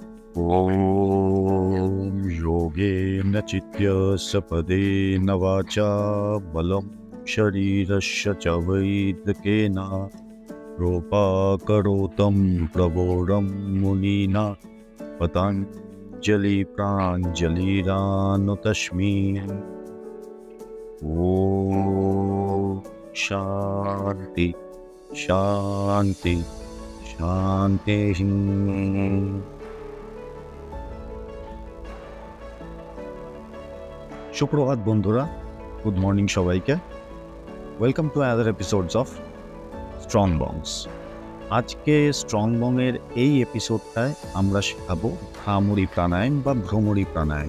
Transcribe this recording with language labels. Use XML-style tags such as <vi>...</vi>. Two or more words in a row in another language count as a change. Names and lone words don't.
<sa>ॐ योगेन चित्य सपदेन वाचा बलं शरीरस्य च वैद्यकेन रूपाकरोतं प्रबोधं मुनिना पतञ्जलि प्राञ्जलिरानुतस्मि। ॐ शान्ति शान्ति शान्तिः।</sa> <bn>সুপ্রভাত বন্ধুরা,</bn> <en>good morning</en> <bn>সবাইকে।</bn> <en>Welcome to another episodes of Strong Bongs.</en> <bn>আজকে স্ট্রং বংয়ের এই এপিসোডটায় আমরা শেখাবো ভ্রামরী প্রাণায়াম বা ভ্রমরী প্রাণায়াম।</bn>